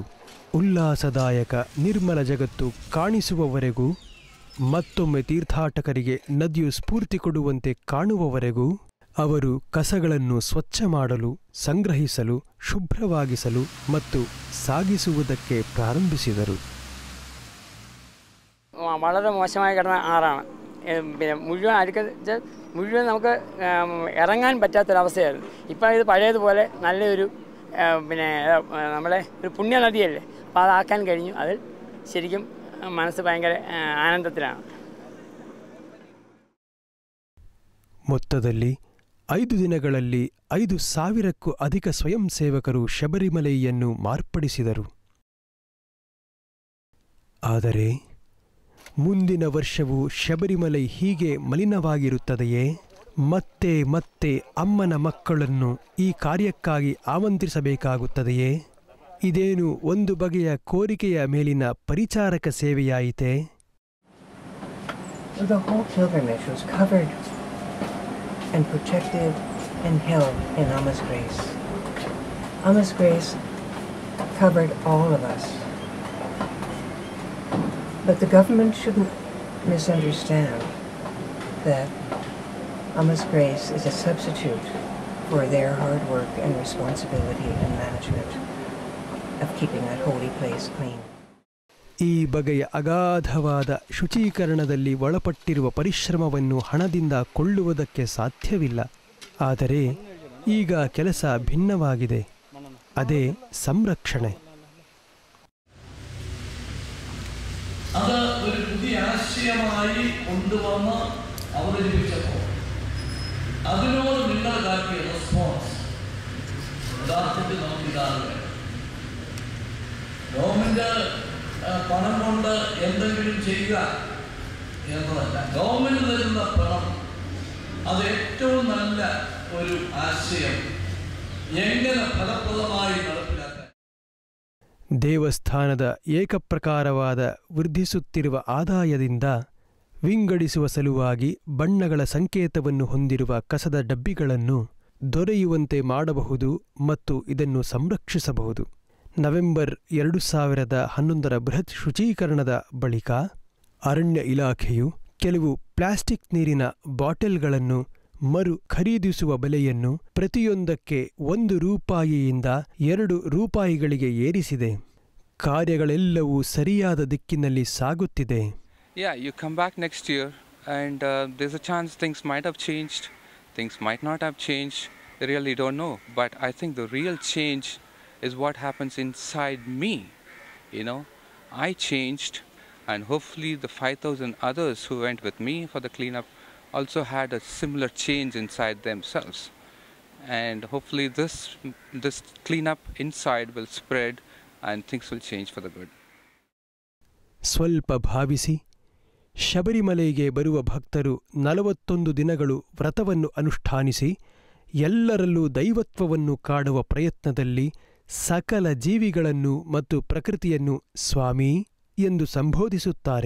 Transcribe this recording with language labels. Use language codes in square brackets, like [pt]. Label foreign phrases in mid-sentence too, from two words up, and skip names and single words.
[kn] ಉಲ್ಲಾಸದಾಯಕ ನಿರ್ಮಲ ಜಗತ್ತು ಕಾಣಿಸುವವರೆಗೂ, ಮತ್ತೊಮ್ಮೆ ತೀರ್ಥಾಟಕರಿಗೆ ನದಿಯು ಸ್ಫೂರ್ತಿ ಕೊಡುವಂತೆ ಕಾಣುವವರೆಗೂ ಅವರು ಕಸಗಳನ್ನು ಸ್ವಚ್ಛ ಮಾಡಲು, ಸಂಗ್ರಹಿಸಲು, ಶುಭ್ರವಾಗಿಸಲು ಮತ್ತು ಸಾಗಿಸುವುದಕ್ಕೆ ಪ್ರಾರಂಭಿಸಿದರು. [ml] വളരെ മോശമായി കിടന്ന ആറാണ്. പിന്നെ മുഴുവൻ നമുക്ക് ഇറങ്ങാൻ പറ്റാത്തൊരവസ്ഥയായിരുന്നു. ഇപ്പോൾ ഇത് പഴയതുപോലെ നല്ലൊരു നമ്മളെ ഒരു പുണ്യനദിയല്ലേ, അപ്പോൾ അതാക്കാൻ കഴിഞ്ഞു. അതിൽ ശരിക്കും മനസ്സ് ഭയങ്കര ആനന്ദത്തിലാണ്. [kn] ಮೊತ್ತದಲ್ಲಿ 5 ದಿನಗಳಲ್ಲಿ 5,000ಕ್ಕೂ ಅಧಿಕ ಸ್ವಯಂ ಸೇವಕರು ಶಬರಿಮಲೆಯನ್ನು ಮಾರ್ಪಡಿಸಿದರು. ಆದರೆ ಮುಂದಿನ ವರ್ಷವೂ ಶಬರಿಮಲೈ ಹೀಗೆ ಮಲಿನವಾಗಿರುತ್ತದೆಯೇ? ಮತ್ತೆ ಮತ್ತೆ ಅಮ್ಮನ ಮಕ್ಕಳನ್ನು ಈ ಕಾರ್ಯಕ್ಕಾಗಿ ಆಮಂತ್ರಿಸಬೇಕಾಗುತ್ತದೆಯೇ? ಇದೇನು ಒಂದು ಬಗೆಯ ಕೋರಿಕೆಯ ಮೇಲಿನ ಪರಿಚಾರಕ ಸೇವೆಯಾಯಿತೆ? [en] The whole pilgrimage was covered and protected and held in Amma's grace. Amma's grace covered all of us. But the government shouldn't misunderstand that Amma's grace is a substitute for their hard work and responsibility and management of keeping that holy place clean. [kn] ಈ ಬಗೆಯ ಅಗಾಧವಾದ ಶುಚೀಕರಣದಲ್ಲಿ ಒಳಪಟ್ಟಿರುವ ಪರಿಶ್ರಮವನ್ನು ಹಣದಿಂದ ಕೊಳ್ಳುವುದಕ್ಕೆ ಸಾಧ್ಯವಿಲ್ಲ. ಆದರೆ ಈಗ ಕೆಲಸ ಭಿನ್ನವಾಗಿದೆ. ಅದೇ ಸಂರಕ್ಷಣೆ. [ml] അത് ഒരു പുതിയ ആശയമായി കൊണ്ടുവന്ന് അവതരിപ്പിച്ചപ്പോൾ അതിനോട് നിങ്ങൾ കാട്ടിയ റെസ്പോൺസ് യഥാർത്ഥത്തിൽ നമുക്കിതാണ്. ഗവൺമെന്റ് പണം കൊണ്ട് എന്തെങ്കിലും ചെയ്യുക എന്നതല്ല. ഗവൺമെന്റ് തരുന്ന പണം അത് ഏറ്റവും നല്ല ഒരു ആശയം എങ്ങനെ ഫലപ്രദമായി നടപ്പിലാക്കാൻ. [kn] ದೇವಸ್ಥಾನದ ಏಕಪ್ರಕಾರವಾದ ವೃದ್ಧಿಸುತ್ತಿರುವ ಆದಾಯದಿಂದ ವಿಂಗಡಿಸುವ ಸಲುವಾಗಿ ಬಣ್ಣಗಳ ಸಂಕೇತವನ್ನು ಹೊಂದಿರುವ ಕಸದ ಡಬ್ಬಿಗಳನ್ನು ದೊರೆಯುವಂತೆ ಮಾಡಬಹುದು ಮತ್ತು ಇದನ್ನು ಸಂರಕ್ಷಿಸಬಹುದು. ನವೆಂಬರ್ 2011 ಬೃಹತ್ ಶುಚೀಕರಣದ ಬಳಿಕ ಅರಣ್ಯ ಇಲಾಖೆಯು ಕೆಲವು ಪ್ಲಾಸ್ಟಿಕ್ ನೀರಿನ ಬಾಟಲ್ಗಳನ್ನು ಮರು ಖರೀದಿಸುವ ಬೆಲೆಯನ್ನು ಪ್ರತಿಯೊಂದಕ್ಕೆ 1 ರೂಪಾಯಿಯಿಂದ 2 ರೂಪಾಯಿಗಳಿಗೆ ಏರಿಸಿದೆ. ಕಾರ್ಯಗಳೆಲ್ಲವೂ ಸರಿಯಾದ ದಿಕ್ಕಿನಲ್ಲಿ ಸಾಗುತ್ತಿದೆ. [en] Yeah, you come back next year and there's a chance things might have changed, things might not have changed. I really don't know, but I think the real change is what happens inside me. You know, I changed, and hopefully the 5,000 others who went with me for the cleanup also had a similar change inside themselves. And hopefully this cleanup inside will spread and things will change for the good. [kn] ಸ್ವಲ್ಪ ಭಾವಿಸಿ, ಶಬರಿಮಲೆಗೆ ಬರುವ ಭಕ್ತರು 41 ದಿನಗಳು ವ್ರತವನ್ನು ಅನುಷ್ಠಾನಿಸಿ ಎಲ್ಲರಲ್ಲೂ ದೈವತ್ವವನ್ನು ಕಾಣುವ ಪ್ರಯತ್ನದಲ್ಲಿ ಸಕಲ ಜೀವಿಗಳನ್ನು ಮತ್ತು ಪ್ರಕೃತಿಯನ್ನು ಸ್ವಾಮಿ ಎಂದು ಸಂಬೋಧಿಸುತ್ತಾರೆ.